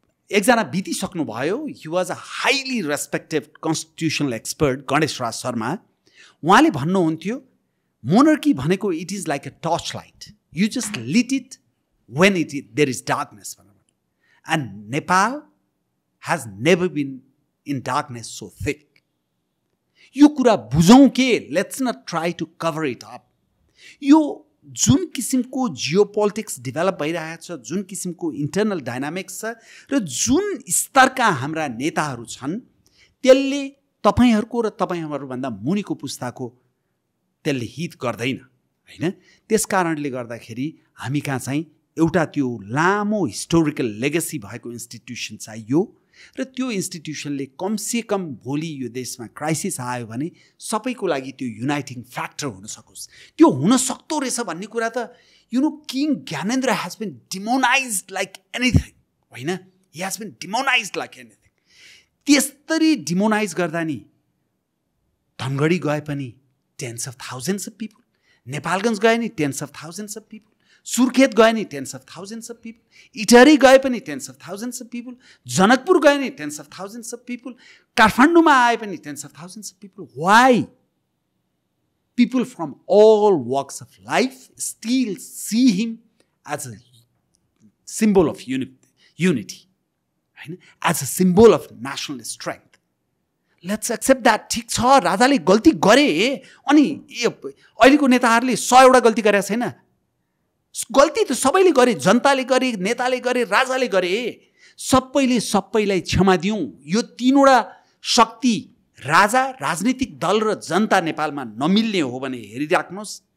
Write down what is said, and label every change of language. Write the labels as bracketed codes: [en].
[ne] एकजना बितिसक्नु भयो, [en] He was a highly respected constitutional expert Ganesh Raj Sharma. [ne] उहाँले भन्नुहुन्थ्यो मोनर्की भनेको [en] It is like a torch light, you just lit it when there is darkness. And Nepal has never been in darkness so thick. [ne] यो कुरा बुझौँ के, [en] Let's not try to cover it up. [ne] यो जुन किसिमको जियो पोलिटिक्स डेभलप भइरहेको छ, जुन किसिमको इन्टरनल डाइनामिक्स छ र जुन स्तरका हाम्रा नेताहरू छन्, त्यसले तपाईँहरूको र तपाईँहरूभन्दा मुनिको पुस्ताको त्यसले हित गर्दैन होइन। त्यस कारणले गर्दाखेरि हामी कहाँ चाहिँ एउटा त्यो लामो हिस्टोरिकल लेगेसी भएको इन्स्टिट्युसन चाहियो र त्यो इन्स्टिट्युसनले कमसेकम भोलि यो देशमा क्राइसिस आयो भने सबैको लागि त्यो युनाइटिङ फ्याक्टर हुन सकोस्। त्यो हुन सक्दो रहेछ भन्ने कुरा त [en] King Gyanendra has been demonised like anything होइन, he has been demonised like anything. [ne] त्यस्तरी डिमोनाइज गर्दा नि धनगढी गए पनि [en] tens of thousands of people, [ne] Nepalgunj गए नि [en] tens of thousands of people, [ne] Surkhet गए नि [en] tens of thousands of people, [ne] Itahari गए पनि [en] tens of thousands of people, [ne] Janakpur गए नि [en] tens of thousands of people, [ne] काठमाडौँमा आए पनि [en] Tens of thousands of people. Why? People from all walks of life still see him as a symbol of unity, as a symbol of national strength. Let's accept that. [ne] ठिक छ, राजाले गल्ती गरे अनि अहिलेको नेताहरूले 100 गल्ती गरेका छैन। गल्ती त सबैले गरे, जनताले गरे, नेताले गरे, राजाले गरे। सबैलाई क्षमा दिउँ। यो तीनवटा शक्ति राजा, राजनीतिक दल र जनता नेपालमा नमिल्ने हो भने हेरिराख्नुहोस्।